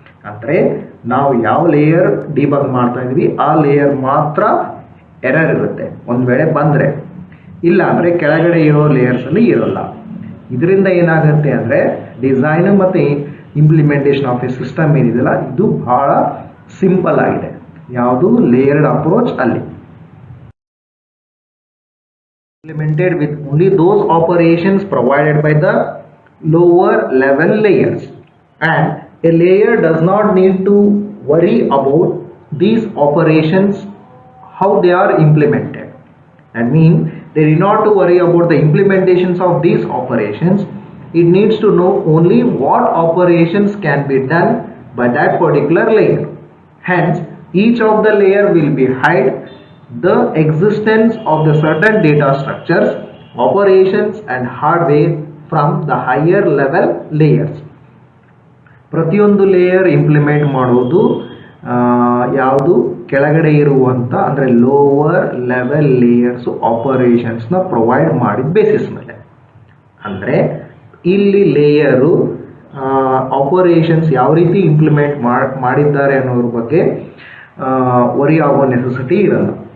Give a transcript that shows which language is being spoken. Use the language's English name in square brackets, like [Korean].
[Kannada] ಅಂದರೆ ನಾವು ಯಾವ ಲೇಯರ್ ಡಿಬಗ್ ಮಾಡ್ತಾ ಇದ್ವಿ ಆ ಲೇಯರ್ ಮಾತ್ರ ಎರರ್ ಇರುತ್ತೆ ಒಂದು ವೇಳೆ ಬಂದರೆ, ಇಲ್ಲ ಅಂದರೆ ಕೆಳಗಡೆ ಇರೋ ಲೇಯರ್ಸಲ್ಲಿ ಇರೋಲ್ಲ. ಇದರಿಂದ ಏನಾಗುತ್ತೆ ಅಂದರೆ ಡಿಸೈನ್ ಮತ್ತು [English] implementation of a system [Kannada] ಏನಿದೆಯಲ್ಲ ಇದು ಬಹಳ ಸಿಂಪಲ್ ಆಗಿದೆ. ಯಾವುದು? ಲೇಯರ್ಡ್ ಅಪ್ರೋಚ್ ಅಲ್ಲಿ. [English] Implemented with only those operations provided by the lower level layers, and a layer does not need to worry about these operations, how they are implemented. That means they need not to worry about the implementations of these operations. It needs to know only what operations can be done by that particular layer. Hence, each of the layer will be hide the existence of the certain data structures, operations and hardware from the higher level layers. [Kannada] ಪ್ರತಿಯೊಂದು layer implement ಮಾಡೋದು ಯಾವುದು ಕೆಳಗಡೆ ಇರುವಂಥ ಅಂದರೆ lower level layers ಆಪರೇಷನ್ಸ್ನ provide ಮಾಡಿದ basis ಮೇಲೆ. ಅಂದರೆ ಇಲ್ಲಿ ಲೇಯರು ಆಪರೇಷನ್ಸ್ ಯಾವ ರೀತಿ ಇಂಪ್ಲಿಮೆಂಟ್ ಮಾಡಿದ್ದಾರೆ ಅನ್ನೋದ್ರ ಬಗ್ಗೆ ವರಿ ಆಗೋ ನೆಸೆಸಿಟಿ ಇರಲ್ಲ.